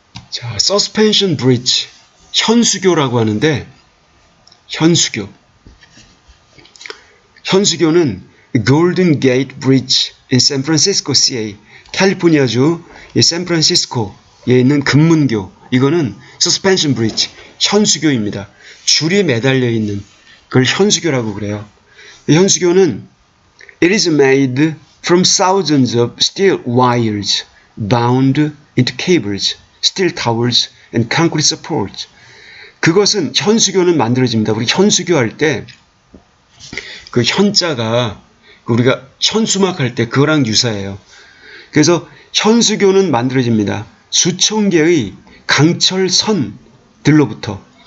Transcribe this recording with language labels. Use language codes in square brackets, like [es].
[ko] 자, suspension bridge, 현수교라고 하는데, 현수교는 Golden Gate Bridge in San Francisco, CA, 캘리포니아주 샌프란시스코에 있는 금문교, 이거는 suspension bridge, 현수교입니다. 줄이 매달려 있는 그걸 현수교라고 그래요. 현수교는 [en] It is made from thousands of steel wires bound into cables, steel towers, and concrete supports. [ko] 그것은 현수교는 만들어집니다. 우리 현수교 할 때 그 현자가 우리가 현수막 할 때 그거랑 유사해요. 그래서 현수교는 만들어집니다. 수천 개의 강철선들로부터.